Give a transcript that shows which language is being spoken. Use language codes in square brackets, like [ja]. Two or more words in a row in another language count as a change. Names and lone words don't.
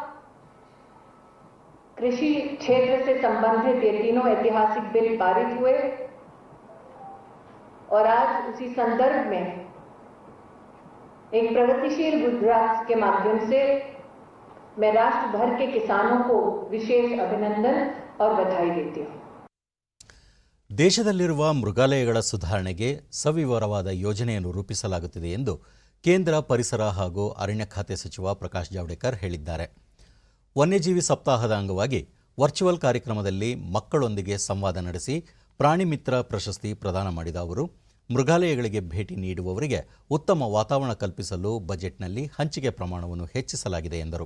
[hi] कृषि क्षेत्र से संबंधित ये तीनों ऐतिहासिक बिल पारित हुए और आज उसी संदर्भ में एक प्रगतिशील गुजरात के माध्यम से मैं राष्ट्र भर के किसानों को विशेष अभिनंदन और बधाई देती हूँ। [kn] ದೇಶದಲ್ಲಿರುವ ಮೃಗಾಲಯಗಳ ಸುಧಾರಣೆಗೆ ಸವಿವರವಾದ ಯೋಜನೆಯನ್ನು ರೂಪಿಸಲಾಗುತ್ತಿದೆ ಎಂದು ಕೇಂದ್ರ ಪರಿಸರ ಹಾಗೂ ಅರಣ್ಯ ಖಾತೆ ಸಚಿವ ಪ್ರಕಾಶ್ ಜಾವಡೇಕರ್ ಹೇಳಿದ್ದಾರೆ. ವನ್ಯಜೀವಿ ಸಪ್ತಾಹದ ಅಂಗವಾಗಿ ವರ್ಚುವಲ್ ಕಾರ್ಯಕ್ರಮದಲ್ಲಿ ಮಕ್ಕಳೊಂದಿಗೆ ಸಂವಾದ ನಡೆಸಿ ಪ್ರಾಣಿ ಮಿತ್ರ ಪ್ರಶಸ್ತಿ ಪ್ರದಾನ ಮಾಡಿದ ಅವರು, ಮೃಗಾಲಯಗಳಿಗೆ ಭೇಟಿ ನೀಡುವವರಿಗೆ ಉತ್ತಮ ವಾತಾವರಣ ಕಲ್ಪಿಸಲು ಬಜೆಟ್ನಲ್ಲಿ ಹಂಚಿಕೆ ಪ್ರಮಾಣವನ್ನು ಹೆಚ್ಚಿಸಲಾಗಿದೆ ಎಂದರು.